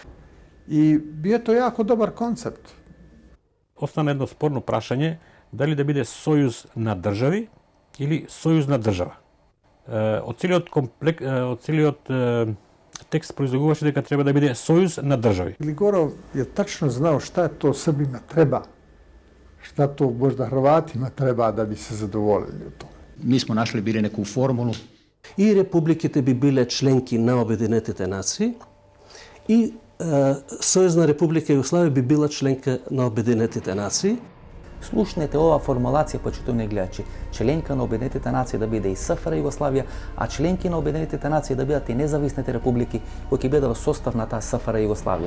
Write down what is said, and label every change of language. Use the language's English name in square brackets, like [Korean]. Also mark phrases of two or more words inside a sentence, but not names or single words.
[Macedonian] И био тоа јако добар концепт. Остана едно спорно прашање дали да биде сојуз на држави или сојуз на држава. Од целиот текст произлегуваше дека треба да биде сојуз на држави. [Serbian] Глигоров je tačno znao šta to Srbima treba, šta to možda Hrvatima treba da bi se zadovoljili u tome. Mi smo našli bili neku formulu. [Macedonian] I republikите би биле членки на Обединетите нации и Сојузна република Југославија би била членка на Обединетите нации. Слушнете ова формулација, почитувани гледачи. Членка на Обединетите нации да биде и СФР Југославија, а членки на Обединетите нации да бидат и независните републики кои ќе бидат во состав на таа СФР Југославија.